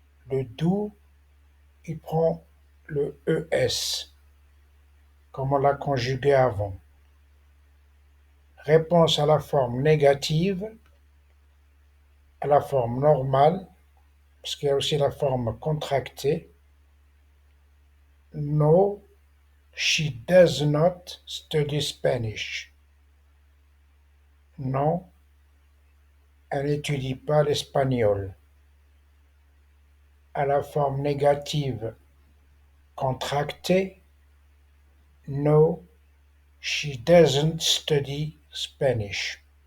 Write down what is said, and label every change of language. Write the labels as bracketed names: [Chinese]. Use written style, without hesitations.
[French] Le do, il prend le ES, comme on l'a conjugué avant. Réponse à la forme négative, à la forme normale, parce qu'il y a aussi la forme contractée. [English] No, she does not study Spanish. [French] Non, elle n'étudie pas l'espagnol. À la forme négative contractée, [English] no, she doesn't study Spanish.